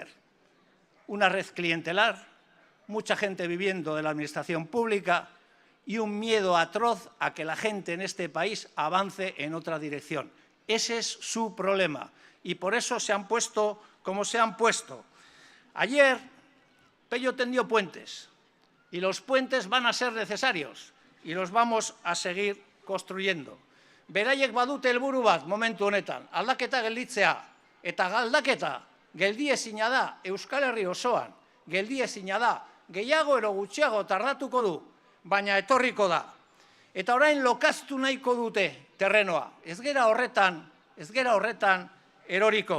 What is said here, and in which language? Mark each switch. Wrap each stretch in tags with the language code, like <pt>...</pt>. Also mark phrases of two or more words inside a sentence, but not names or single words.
<es>Una red clientelar, mucha gente viviendo de la administración pública y un miedo atroz a que la gente en este país avance en otra dirección. Ese es su problema y por eso se han puesto como se han puesto. Ayer Pello tendió puentes y los puentes van a ser necesarios y los vamos a seguir construyendo.</es> <eu>Beraiek badute helburu bat momentu honetan, aldaketa gelditzea, eta aldaketa geldiezina da Euskal Herri osoan, geldiezina da, gehiago ero gutxiago tardatuko du, baina etorriko da. Eta orain lokaztu nahiko dute terrenoa, ez gera horretan eroriko.</eu>